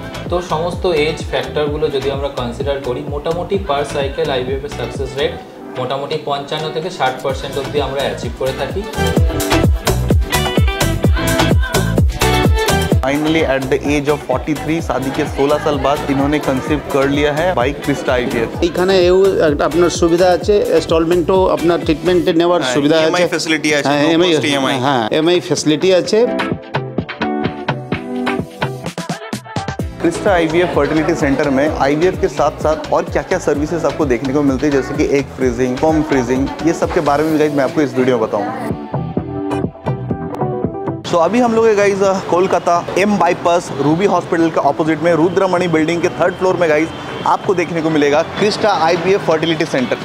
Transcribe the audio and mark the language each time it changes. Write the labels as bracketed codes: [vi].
[bn] तो समस्त एज फैक्टरगुलो यदि আমরা কনসিডার করি মোটামুটি পার সাইকেল আইভিএফ এর সাকসেস রেট মোটামুটি 55 থেকে 60% অবধি আমরা অ্যাচিভ করে থাকি। [hi] Finally [en] at the age of 43 [hi] शादी के 16 साल बाद इन्होंने कंसीव कर लिया है बाई क्रिस्टा IVF। [bn] এখানে এও একটা আপনার সুবিধা আছে, ইনস্টলমেন্টও আপনার ট্রিটমেন্টে নেওয়ার সুবিধা আছে, EMI ফ্যাসিলিটি আছে, EMI ফ্যাসিলিটি আছে। [hi] क्रिस्टा IVF फर्टिलिटी सेंटर में IVF के साथ साथ और क्या क्या सर्विसेज आपको देखने को मिलती है, जैसे कि एग फ्रीजिंग, स्पर्म फ्रीजिंग, ये सब के बारे में गाइस मैं आपको इस वीडियो में बताऊंगा। तो अभी हम लोग guys Kolkata M bypass Ruby hospital के ऑपोजिट में रुद्रमणि बिल्डिंग के 3rd फ्लोर में गाइस आपको देखने को मिलेगा क्रिस्टा IVF फर्टिलिटी सेंटर।